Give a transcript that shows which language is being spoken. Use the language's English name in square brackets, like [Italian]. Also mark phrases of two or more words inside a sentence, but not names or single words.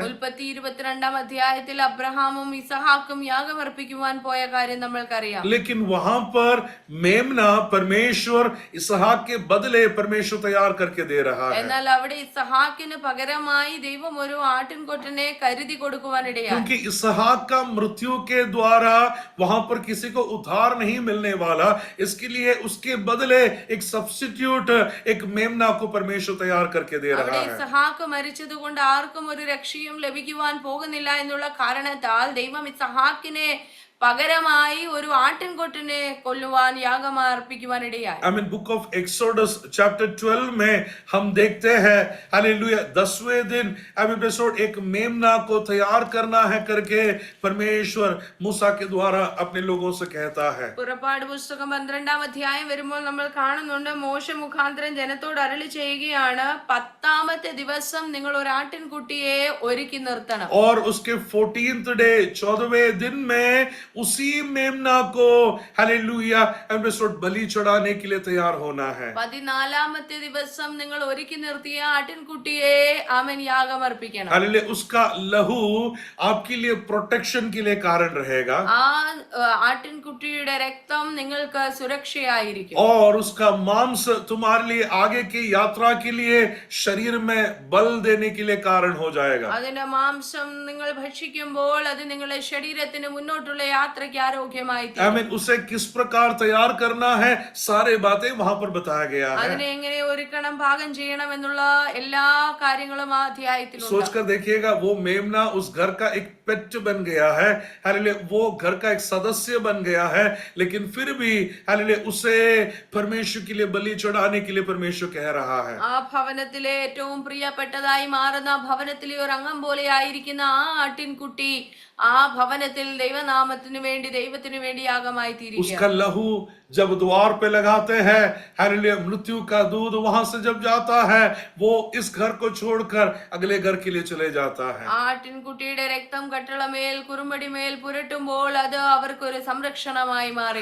[Malayalam] ഉൽപ്പത്തി 22-ാം അധ്യായത്തിൽ അബ്രഹാമും ഇസഹാക്കും യാഗമർപ്പിക്കുവാൻ പോയ കാര്യം നമ്മൾക്കറിയാം. [Hindi] लेकिन वहां पर मेमना परमेश्वर इसहाक के बदले परमेश्वर तैयार करके दे रहा है. [Malayalam] എന്നാൽ അവിടെ ഇസഹാക്കിന് പകരമായി ദൈവം ഒരു ആട്ടിൻകൊറ്റനെ കരുതി കൊടുക്കുവാനിടയായി. [Hindi] क्योंकि इसहाक का मृत्यु के द्वारा वहां पर किसी को उद्धार नहीं मिलने वाला, इसके लिए उसके बदले एक सब्स्टिट्यूट, एक मेमना को परमेश्वर तैयार करके दे रहा [Malayalam] അവിടെ [Hindi] है. [Malayalam] ഇസഹാക്ക് മരിച്ചത് കൊണ്ട് ആർക്കും ഒരു രക്ഷയും ലഭിക്കുവാൻ പോകുന്നില്ല എന്നുള്ള കാരണത്താൽ ദൈവം ഇസഹാക്കിനെ പകരമായി ഒരു ആട്ടിൻകൊറ്റനെ കൊല്ലുവാൻ യാഗമർപ്പിക്കുവാനിടയായി. [Hindi] बुक ऑफ एक्सोडस चैप्टर 12 में हम देखते हैं हालेलुया 10वें दिन एक मेमना को तैयार करना है करके परमेश्वर मूसा के द्वारा अपने लोगों से कहता है. [Malayalam] പുറപ്പാട് പുസ്തകം 12-ാം അധ്യായം വരുമ്പോൾ നമ്മൾ കാണുന്നുണ്ട്, മോശ മുഖാന്തരം ജനത്തോട് അരുളി ചെയ്യുകയാണ്, 10ാമത്തെ ദിവസം നിങ്ങൾ ഒരു ആട്ടിൻകുട്ടിയെ ഒരുക്കി നിർത്തണം. [Hindi] और उसके [English] 14th day [Hindi] 14वें दिन में उसी मेमना को हालेलुया बलि चढ़ाने के लिए तैयार होना है. [Malayalam] 14ാമത്തെ ദിവസം നിങ്ങൾ ഒരുക്കി നിർത്തിയ ആട്ടിൻകുട്ടിയെ ആമേൻ യാഗമർപ്പിക്കണം. [Hindi] हालेलुया उसका लहू आपके लिए प्रोटेक्शन के लिए कारण रहेगा. [Malayalam] ആ ആട്ടിൻകുട്ടിയുടെ രക്തം നിങ്ങൾക്ക് സുരക്ഷയായിരിക്കും. [Hindi] और उसका मांस तुम्हारे लिए आगे की यात्रा के लिए शरीर में बल देने के लिए कारण हो जाएगा. [Malayalam] അതിന്റെ മാംസം നിങ്ങൾ ഭക്ഷിക്കുമ്പോൾ അത് നിങ്ങളുടെ ശരീരത്തിന് മുന്നോട്ടുള്ള യാത്രയ്ക്ക് ആരോഗ്യമായി തീരും. [Hindi] आमीन. उसे किस प्रकार तैयार करना है, सारे बातें वहां पर बताया गया है. [Malayalam] അതിനെ എങ്ങനെ ഒരുക്കണം, പാകം ചെയ്യണം എന്നുള്ള എല്ലാ കാര്യങ്ങളും ആ അധ്യായത്തിലുണ്ട്. [Hindi] सोचकर देखिएगा, वो मेमना उस घर का एक पेट बन गया है, हालेलुया वो घर का एक सदस्य बन गया है, लेकिन फिर भी हालेलुया उसे परमेश्वर के लिए बलि चढ़ाने के लिए परमेश्वर कह रहा है. [Malayalam] ആ ഭവനത്തിലെ ഏറ്റവും പ്രിയപ്പെട്ടതായി മാറുന്ന ഭവനത്തിലെ ഒരു അംഗം പോലെ ആയിരിക്കുന്ന ആ ആട്ടിൻകുട്ടി ആ ഭവനത്തിൽ ദൈവനാമത്തിന് വേണ്ടി ദൈവത്തിന് വേണ്ടി യാഗമായി തീരുക. [Hindi] उसका लहू जब द्वार पे लगाते हैं, हालेलुया मृत्यु का दूध वहां से जब जाता है, वो इस घर को छोड़कर अगले घर के लिए चले जाता है. [Malayalam] ആട്ടിൻകുട്ടിയുടെ രക്തം കട്ടളമേൽ കുറുമ്പടിമേൽ പുരട്ടുമ്പോൾ അത് അവർക്കൊരു സംരക്ഷണമായി മാറി.